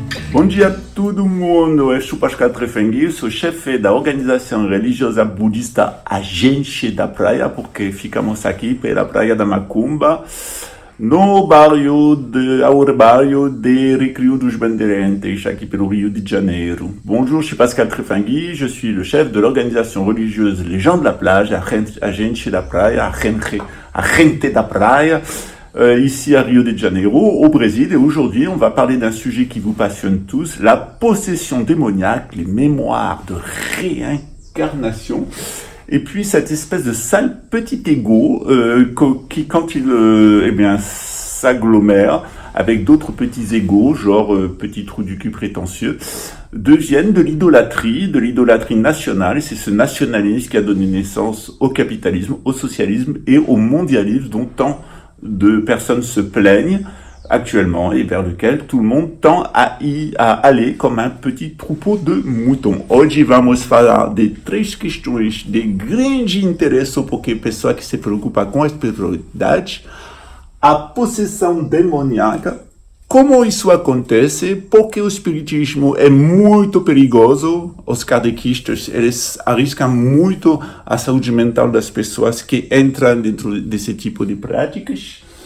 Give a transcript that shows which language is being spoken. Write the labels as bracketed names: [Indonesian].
[Portuguese] Bom dia a todo mundo, eu sou Pascal Trefengui, sou chefe da organização religiosa budista A Gente da Praia, porque ficamos aqui pela Praia da Macumba, no bairro de Recreio dos Bandeirantes, aqui pelo Rio de Janeiro. [French] Bonjour, je suis Pascal Trefengui, je suis le chef de l'organisation religieuse Les Gens de la Plage, A Gente da Praia, A Gente da Praia, ici à Rio de Janeiro, au Brésil. Et aujourd'hui, on va parler d'un sujet qui vous passionne tous, la possession démoniaque, les mémoires de réincarnation. Et puis cette espèce de sale petit ego qui, quand il s'agglomère avec d'autres petits égos, genre petit trou du cul prétentieux, deviennent de l'idolâtrie nationale. Et c'est ce nationalisme qui a donné naissance au capitalisme, au socialisme et au mondialisme dont tant de personnes se plaignent actuellement et vers lequel tout le monde tend à aller comme un petit troupeau de moutons. [Portuguese] Hoje vamos falar de três questões de grande interesse porque pessoa que se preocupa com a espiritualidade, a possessão demoníaca, como isso acontece, porque o espiritismo é muito perigoso, os kardechistas, eles arriscam muito a saúde mental das pessoas que entram dentro desse tipo de práticas.